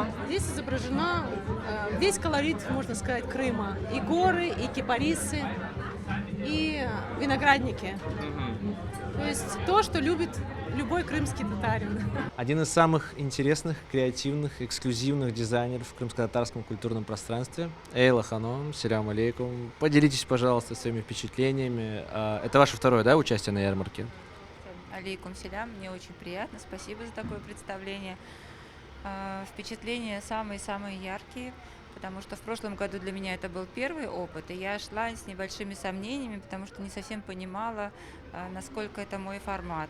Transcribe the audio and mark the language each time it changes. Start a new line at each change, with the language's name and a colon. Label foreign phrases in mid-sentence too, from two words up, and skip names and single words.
Russian: Здесь изображено весь колорит, можно сказать, Крыма. И горы, и кипарисы, и виноградники. То есть то, что любит любой крымский татарин. Один из самых интересных, креативных, эксклюзивных дизайнеров в крымско-татарском культурном пространстве.
Arabic: Эйла Ханум, селям алейкум.
Russian: Поделитесь, пожалуйста, своими впечатлениями. Это ваше второе, да, участие на ярмарке?
Arabic: Алейкум селям,
Russian: мне очень приятно, спасибо за такое представление. Впечатления самые-самые яркие, потому что в прошлом году для меня это был первый опыт, и я шла с небольшими сомнениями, потому что не совсем понимала, насколько это мой формат.